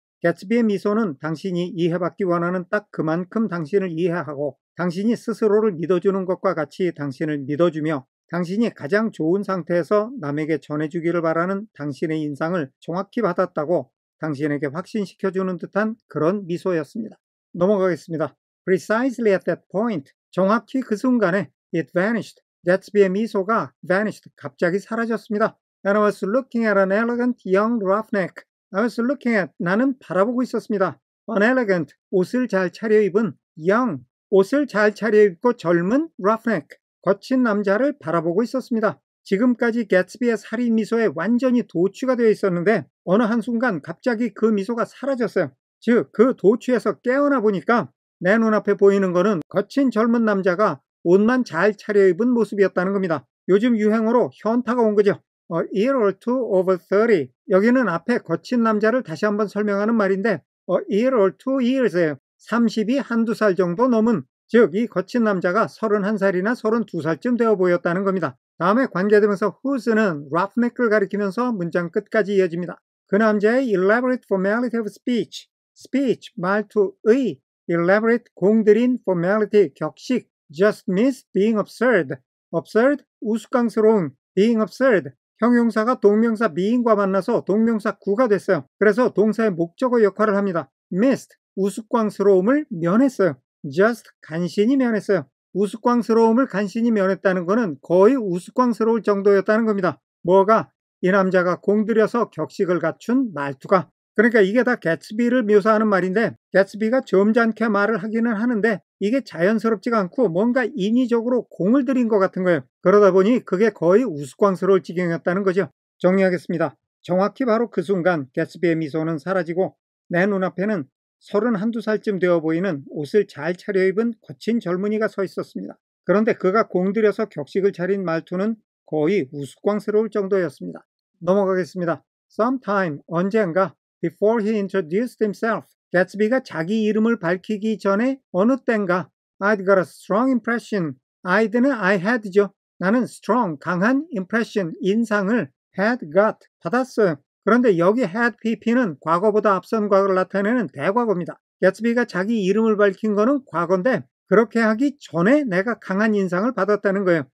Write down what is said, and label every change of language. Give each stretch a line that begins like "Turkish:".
Korean: 개츠비의 미소는 당신이 이해받기 원하는 딱 그만큼 당신을 이해하고 당신이 스스로를 믿어주는 것과 같이 당신을 믿어주며 당신이 가장 좋은 상태에서 남에게 전해주기를 바라는 당신의 인상을 정확히 받았다고 당신에게 확신시켜주는 듯한 그런 미소였습니다. 넘어가겠습니다.
English: Precisely at that point,
Korean: 정확히 그 순간에
English: it vanished.
Korean: 개츠비의 미소가 vanished, 갑자기 사라졌습니다.
English: And I was looking at an elegant young roughneck. I was looking at,
Korean: 나는 바라보고 있었습니다. An elegant, 옷을 잘 차려입은 young, 옷을 잘 차려입고 젊은 roughneck, 거친 남자를 바라보고 있었습니다. 지금까지 개츠비의 살인 미소에 완전히 도취가 되어 있었는데 어느 한순간 갑자기 그 미소가 사라졌어요. 즉, 그 도취에서 깨어나 보니까 내 눈앞에 보이는 거는 거친 젊은 남자가 옷만 잘 차려입은 모습이었다는 겁니다. 요즘 유행어로 현타가 온 거죠.
English: A year or two over 30.
Korean: 여기는 앞에 거친 남자를 다시 한번 설명하는 말인데
English: A year or two years
Korean: 예요. 30이 한두 살 정도 넘은, 즉 이 거친 남자가 31살이나 32살쯤 되어 보였다는 겁니다. 다음에 관계대명사 whose는 roughneck를 가리키면서 문장 끝까지 이어집니다. 그 남자의
English: elaborate formality of speech,
Korean: speech, 말투의 elaborate, 공들인 formality, 격식,
English: just missed being absurd,
Korean: absurd, 우스꽝스러운, being absurd, 형용사가 동명사 being과 만나서 동명사 구가 됐어요. 그래서 동사의 목적어 역할을 합니다. missed, 우스꽝스러움을 면했어요. just, 간신히 면했어요. 우스꽝스러움을 간신히 면했다는 것은 거의 우스꽝스러울 정도였다는 겁니다. 뭐가? 이 남자가 공들여서 격식을 갖춘 말투가. 그러니까 이게 다 개츠비를 묘사하는 말인데 개츠비가 점잖게 말을 하기는 하는데 이게 자연스럽지가 않고 뭔가 인위적으로 공을 들인 것 같은 거예요. 그러다 보니 그게 거의 우스꽝스러울 지경이었다는 거죠. 정리하겠습니다. 정확히 바로 그 순간 개츠비의 미소는 사라지고 내 눈앞에는 31~2살쯤 되어 보이는 옷을 잘 차려입은 거친 젊은이가 서 있었습니다. 그런데 그가 공들여서 격식을 차린 말투는 거의 우스꽝스러울 정도였습니다. 넘어가겠습니다.
English: Sometime,
Korean: 언젠가
English: before he introduced himself,
Korean: 개츠비가 자기 이름을 밝히기 전에 어느 땐가
English: I'd got a strong impression.
Korean: I'd는 I had죠. 나는 strong, 강한 impression, 인상을 had got, 받았어요. 그런데 여기 had pp는 과거보다 앞선 과거를 나타내는 대과거입니다. 개츠비가 자기 이름을 밝힌 거는 과거인데 그렇게 하기 전에 내가 강한 인상을 받았다는 거예요.